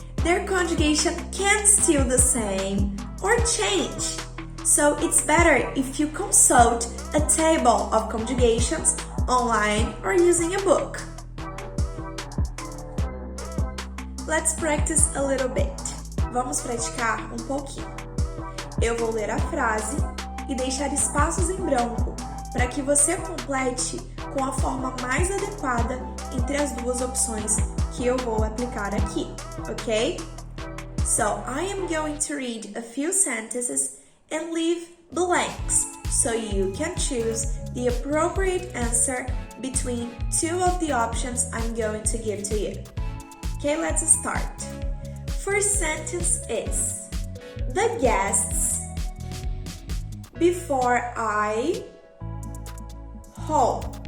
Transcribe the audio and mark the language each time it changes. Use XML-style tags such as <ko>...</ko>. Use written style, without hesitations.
<en>Their conjugation can still the same or change. So it's better if you consult a table of conjugations online or using a book. Let's practice a little bit.</en> <pt>Vamos praticar um pouquinho. Eu vou ler a frase e deixar espaços em branco para que você complete com a forma mais adequada entre as duas opções que eu vou aplicar aqui, ok?</pt> <en>So, I am going to read a few sentences and leave blanks so you can choose the appropriate answer between two of the options I'm going to give to you. Okay, let's start. First sentence is, the guests before I home.</en>